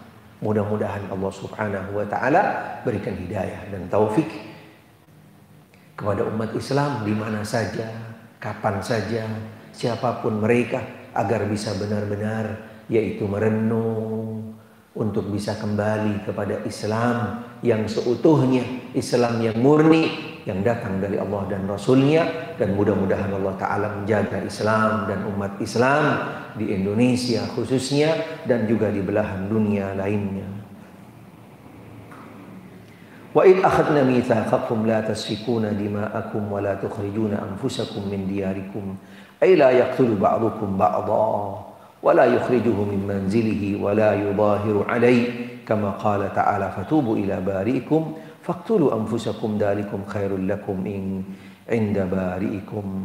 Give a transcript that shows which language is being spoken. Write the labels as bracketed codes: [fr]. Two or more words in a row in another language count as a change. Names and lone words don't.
[id] Mudah-mudahan Allah [ar] سبحانه وتعالى [id] berikan hidayah dan taufik kepada umat Islam di mana saja, kapan saja, siapapun mereka, agar bisa benar-benar yaitu merenung untuk bisa kembali kepada Islam yang seutuhnya, Islam yang murni, yang datang dari Allah dan Rasulnya. Dan mudah-mudahan Allah Ta'ala menjaga Islam dan umat Islam di Indonesia khususnya dan juga di belahan dunia lainnya. [ar] وإذ أخذنا ميثاقكم لا تسفكون دماءكم ولا تخرجون أنفسكم من دياركم أي لا يقتل بعضكم بعضا ولا يخرجه من منزله ولا يظاهر عليه كما قال تعالى فتوبوا إلى بارئكم فاقتلوا أنفسكم ذلكم خير لكم عند بارئكم.